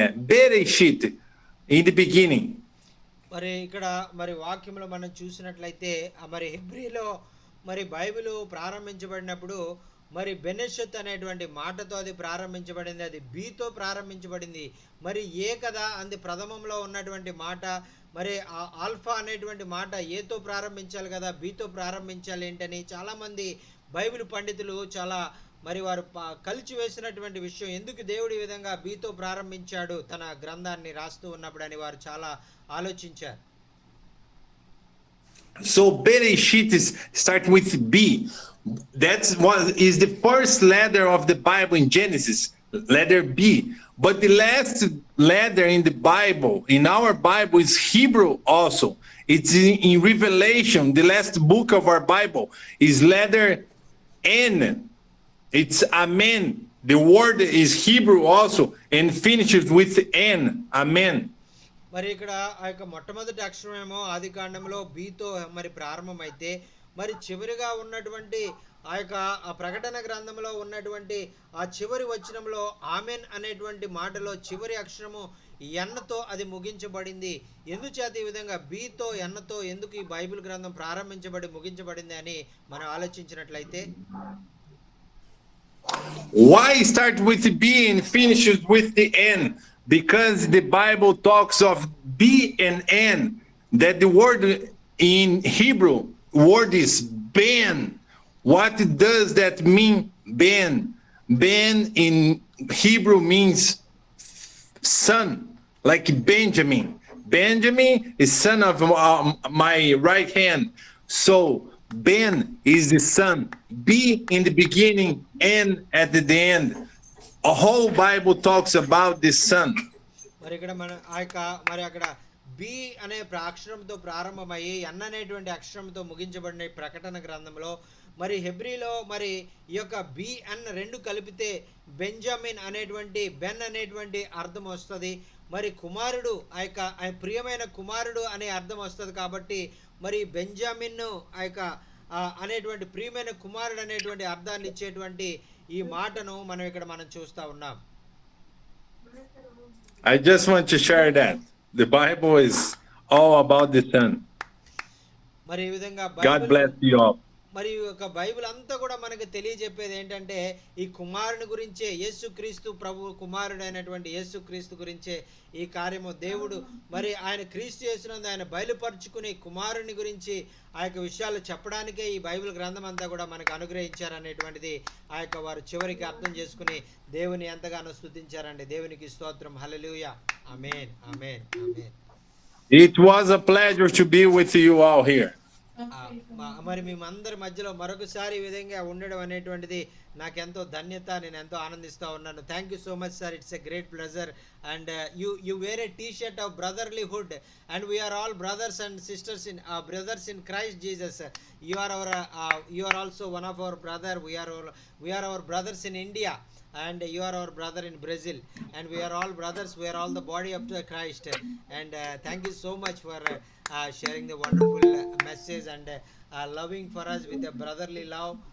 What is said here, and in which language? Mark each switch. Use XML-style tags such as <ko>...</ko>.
<en>Bereshit in the beginning.</en> <te>మరి ఇక్కడ మరి వాక్యంలో మనం చూసినట్లయితే మరి హెబ్రీలో మరి బైబిల్ ప్రారంభించబడినప్పుడు మరి బెనెషత్ అనేటువంటి మాటతో అది ప్రారంభించబడింది, అది బీతో ప్రారంభించబడింది. మరి ఏ కదా అంది ప్రథమంలో ఉన్నటువంటి మాట, మరి ఆ ఆల్ఫా అనేటువంటి మాట ఏతో ప్రారంభించాలి కదా, బీతో ప్రారంభించాలి ఏంటని చాలామంది బైబిల్ పండితులు చాలా మరి వారు కలిచి వేసినటువంటి విషయం, ఎందుకు దేవుడు ఈ విధంగా బీతో ప్రారంభించాడు తన గ్రంథాన్ని రాస్తూ ఉన్నప్పుడు అని వారు చాలా ఆలోచించారు.</te> <en>So Bereshit start with B. That's what is the first letter of the Bible in Genesis, letter B. But the last letter in the Bible, in our Bible, is Hebrew also. It's in Revelation, the last book of our Bible, is letter N. It's Amen. The word is Hebrew also and finishes with N. Amen.</en> <te>మరి ఇక్కడ ఆ యొక్క మొట్టమొదటి అక్షరమేమో ఆది కాండంలో బీతో మరి ప్రారంభమైతే, మరి చివరిగా ఉన్నటువంటి ఆ యొక్క ఆ ప్రకటన గ్రంథంలో ఉన్నటువంటి ఆ చివరి వచనంలో ఆమెన్ అనేటువంటి మాటలో చివరి అక్షరము ఎన్నతో అది ముగించబడింది. ఎందుచేత ఈ విధంగా బీతో ఎన్నతో ఎందుకు ఈ బైబిల్ గ్రంథం ప్రారంభించబడి ముగించబడింది అని మనం ఆలోచించినట్లయితే,</te> <en>why start with B and finishes with the N? Because the Bible talks of B and N, that the word in Hebrew word is Ben. What does that mean, Ben? Ben in Hebrew means son, like Benjamin. Benjamin is son of my right hand. So Ben is the son. B in the beginning, N at the end. A whole Bible talks about the son.</en> <te>మరి ఇక్కడ మన ఆ యొక్క మరి అక్కడ B అనే అక్షరంతో ప్రారంభమయ్యి ఎన్ అనేటువంటి అక్షరంతో ముగించబడిన ప్రకటన గ్రంథంలో మరి హెబ్రీలో మరి ఈ యొక్క బిఎన్ రెండు కలిపితే బెంజమిన్ అనేటువంటి బెన్ అనేటువంటి అర్థం వస్తుంది. మరి కుమారుడు ఆ యొక్క ప్రియమైన కుమారుడు అనే అర్థం వస్తుంది. కాబట్టి మరి బెంజమిన్ ఆ యొక్క అనేటువంటి ప్రియమైన కుమారుడు అనేటువంటి అర్థాన్ని ఇచ్చేటువంటి ఈ మాటను మనం ఇక్కడ చూస్తా ఉన్నాం.</te> <en>I just want to share that the Bible is all about the son.</en> <te>మరి ఈ విధంగా</te> <en>God bless you all.</en> <te>మరి ఒక బైబిల్ అంతా కూడా మనకు తెలియజెప్పేది ఏంటంటే ఈ కుమారుని గురించే, యేసుక్రీస్తు ప్రభు కుమారుడు అయినటువంటి యేసుక్రీస్తు గురించే ఈ కార్యము. దేవుడు మరి ఆయన క్రీస్తు యేసునందు ఆయన బయలుపరుచుకుని కుమారుని గురించి ఆ యొక్క విషయాలు చెప్పడానికే ఈ బైబిల్ గ్రంథం అంతా కూడా మనకు అనుగ్రహించారనేటువంటిది ఆ యొక్క వారు చివరికి అర్థం చేసుకుని దేవుని ఎంతగానో స్తుతించారండి. దేవునికి స్తోత్రం. హల్లెలూయా. ఆమేన్, ఆమేన్, ఆమేన్.</te> <en>It was a pleasure to be with you all here.</en> <te>మరి మేమందరి మధ్యలో మరొకసారి ఈ విధంగా ఉండడం అనేటువంటిది నాకెంతో ధన్యత, నేను ఎంతో ఆనందిస్తూ ఉన్నాను.</te> <en>Thank you so much sir, it's a great pleasure. And you wear a T shirt of brotherlyhood and we are all brothers and sisters in brothers in Christ Jesus. You are also one of our brother. We are our brothers in India and you are our brother in Brazil, and we are all brothers. We are all the body of the Christ. And thank you so much for sharing the wonderful message and loving for us with a brotherly love.</en>